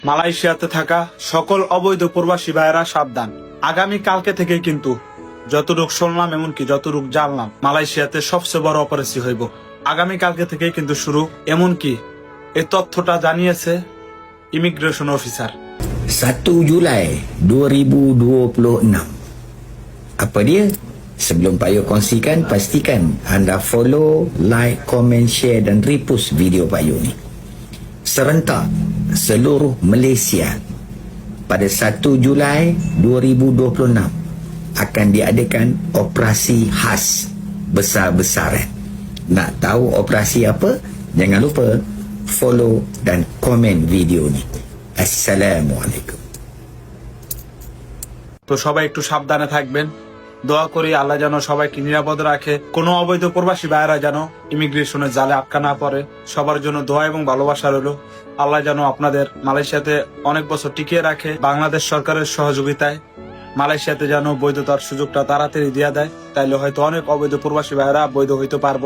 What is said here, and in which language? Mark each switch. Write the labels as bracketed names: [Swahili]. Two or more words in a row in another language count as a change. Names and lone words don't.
[Bangla] মালয়েশিয়াতে থাকা সকল অবৈধ প্রবাসী ভাইয়েরা সাবধান। আগামী কালকে থেকে কিন্তু যতটুক শুনলাম এমনকি যতটুক জানলাম মালয়েশিয়াতে সবচেয়ে বড় অপারেশন হইব। আগামী কালকে থেকেই কিন্তু শুরু, এমনকি এই তথ্যটা জানিয়েছে [English] immigration officer. [Malay] 1 Julai 2026. Apa dia? Sebelum Pak Yu kongsikan, pastikan anda [English] follow, like, [Malay] komen, share dan repost video Pak Yu ni. Serentak seluruh Malaysia pada 1 Julai 2026 akan diadakan operasi khas besar-besaran. Nak tahu operasi apa? Jangan lupa follow dan komen video ni. Assalamualaikum. [Bangla] তো সবাই একটু সাবধানে থাকবেন, দোয়া করি আল্লাহ যেন সবাইকে নিরাপদ রাখে, কোনো অবৈধ প্রবাসী ভাইয়েরা যেন ইমিগ্রেশনের জালে আটকা না পড়ে। সবার জন্য দোয়া এবং ভালোবাসা রইল। আল্লাহ যেন আপনাদের মালয়েশিয়াতে অনেক বছর টিকিয়ে রাখে। বাংলাদেশ সরকারের সহযোগিতায় মালয়েশিয়াতে যেন বৈধতার সুযোগটা তাড়াতাড়ি দিয়ে দেয়, তাইলে হয়তো অনেক অবৈধ প্রবাসী ভাইয়েরা বৈধ হইতে পারবো।